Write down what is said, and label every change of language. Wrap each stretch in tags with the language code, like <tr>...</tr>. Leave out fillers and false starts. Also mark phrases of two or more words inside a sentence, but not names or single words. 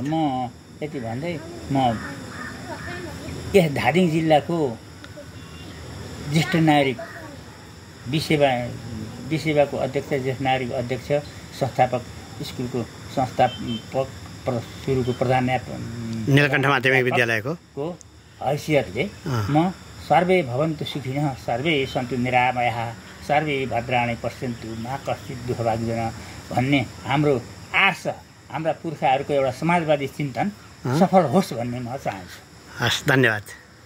<ne>म यति भन्दै म यस धादिङ जिल्लाको ज्येष्ठ नागरिक बिसेवाको अध्यक्ष, ज्येष्ठ नागरिक अध्यक्ष, संस्थापक, स्कुलको संस्थापक, सुरुको प्रधान नीलकण्ठ माध्यमिक विद्यालयको हैसियतले म</ne> <sa>सर्वे भवन्तु सुखिनः सर्वे सन्तु निरामयाः सर्वे भद्राणि पश्यन्तु मा कश्चित् दुःखभाग्यजन</sa> <ne>भन्ने हाम्रो आर्ष, हाम्रा पुर्खाहरूको एउटा समाजवादी चिन्तन सफल होस् भन्ने म चाहन्छु। हस्, धन्यवाद।</ne>